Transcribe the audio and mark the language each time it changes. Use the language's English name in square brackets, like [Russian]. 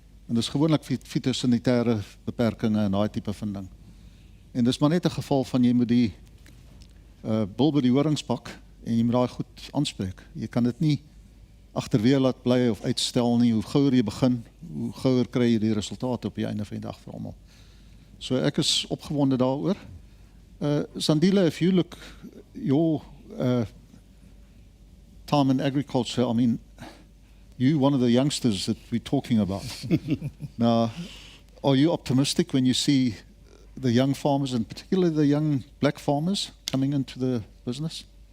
[Afrikaans] En dis gewoonlik fitosanitêre beperkings en daai tipe van ding. En dis maar net 'n geval van jy moet die bul by die horings pak en jy moet daai goed aanspreek. Jy kan dit nie agterweer laat bly of uitstel nie. Hoe gouer jy begin, hoe gouer kry jy die resultate op die einde van die dag vir almal. So ek is opgewonde daaroor. [English] Sandile, if you look your time in agriculture, I mean, you're one of the youngsters that we're talking about. Now, are you optimistic when you see the young farmers, and particularly the young black farmers, coming into the business?